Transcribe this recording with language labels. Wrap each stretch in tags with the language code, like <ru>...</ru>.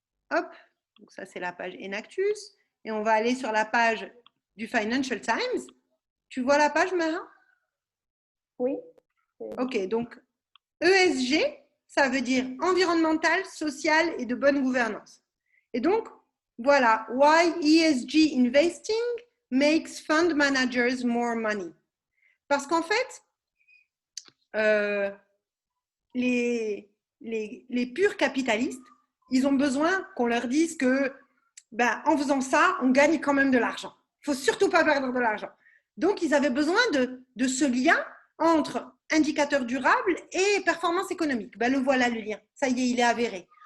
<fr>Hop, donc ça, c'est la page Enactus. Et on va aller sur la page du Financial Times. Tu vois la page, Mara? Oui. Ok, donc ESG, ça veut dire environnemental, social et de bonne gouvernance. Et donc,</fr> <en>Voilà, why ESG investing makes fund managers more money.</en> <fr>Parce qu'en fait, les purs capitalistes, ils ont besoin qu'on leur dise que en faisant ça, on gagne quand même de l'argent. Il ne faut surtout pas perdre de l'argent. Donc, ils avaient besoin de ce lien entre indicateurs durables et performance économique. Le voilà le lien. Ça y est, il est avéré.</fr>